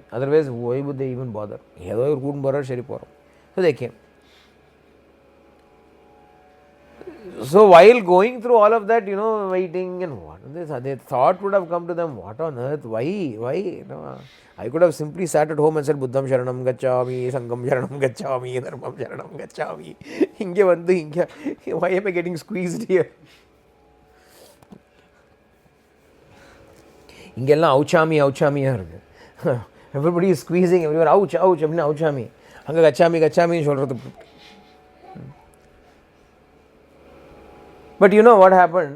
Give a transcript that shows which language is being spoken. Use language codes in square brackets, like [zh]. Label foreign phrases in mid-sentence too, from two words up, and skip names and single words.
[en] Otherwise, why would they even bother? So they came. So while going through all of that, waiting and what, they thought would have come to them, what on earth, why? I could have simply sat at home and said, [sa] Buddham Sharanam Gacchami, Sangam Sharanam Gacchami, Dharmam Sharanam Gacchami. [en] Why am I getting squeezed here? Everybody is squeezing, everyone, ouch, ouchami. Hanga gachami. But you know what happened?